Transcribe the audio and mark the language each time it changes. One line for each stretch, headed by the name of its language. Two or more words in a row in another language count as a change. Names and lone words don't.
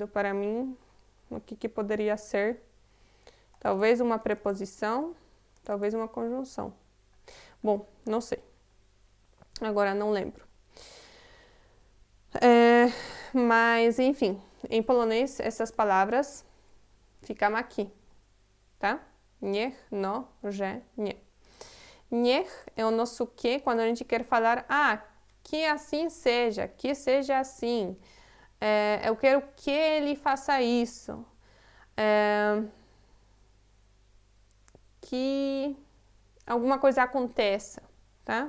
Portuguese: Para mim, o que poderia ser? Talvez uma preposição, talvez uma conjunção. Bom, não sei. Agora não lembro. Mas, enfim, em polonês, essas palavras ficam aqui, tá?
Polish: Niech, no, że, nie.
Portuguese: Niech é o nosso que quando a gente quer falar, que assim seja, que seja assim. Eu quero que ele faça isso. Que alguma coisa aconteça, tá?